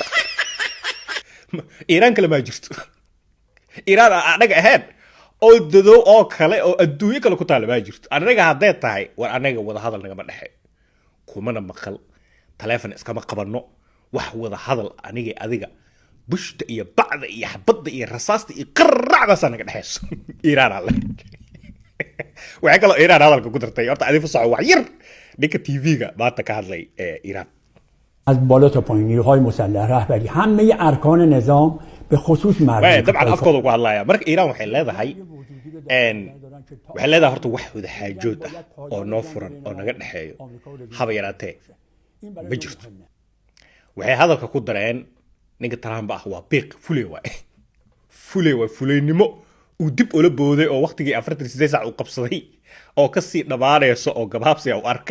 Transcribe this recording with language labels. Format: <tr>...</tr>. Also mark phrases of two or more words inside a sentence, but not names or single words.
<so>Iran kale ma jirto Iran anaga ahayn oo dado oo kale oo adduunyo kale ku taal ma jirto anaga haday tahay war anaga wada hadal naga ma dhaxay kumana maqal telefoon iska ma qabano wax wada hadal aniga adiga bushta iyo bacda iyo xabada iyo rasaasta iyo qarracda sanaga dhaxayso Iran alle waxa kale Iran hadalka ku dartay horta adii fasaxo wax yar ninka TV-ga maanta ka hadlay Iran</so> <fa>از بالا تا پایین نیروهای مسلح رهبری همه ارکان نظام به خصوص مردم</fa> <ar>طبعا افكار</ar> <so>ku hadlaya marka Iran waxay leedahay horta wax wada xaajood ah oo noo furan oo naga dhaxeeyo haba yaraatee ma jirto waxay hadalka ku dareen ninka Trump ah waa biiq fuleynimo uu dib ula booday oo waqtigii 48 saac uu qabsaday oo ka sii dhamaanayso oo gabaabsi uu arkay</so>